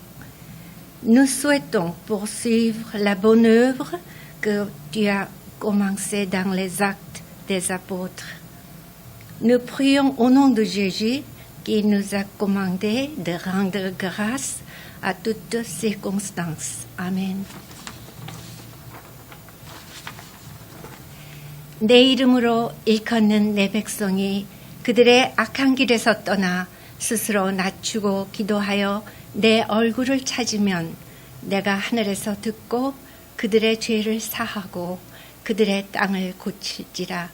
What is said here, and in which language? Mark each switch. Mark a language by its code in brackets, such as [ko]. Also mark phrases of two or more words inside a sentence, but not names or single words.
[fr] Nous souhaitons poursuivre la bonne œuvre que tu as commencée dans les actes des apôtres. Nous prions au nom de Jésus qui nous a commandé de rendre grâce à toutes circonstances. Amen. [ko] 내 이름으로 일컫는 내 백성이 그들의 악한 길에서 떠나 스스로 낮추고 기도하여 내 얼굴을 찾으면 내가 하늘에서 듣고 그들의 죄를 사하고 그들의 땅을 고칠지라.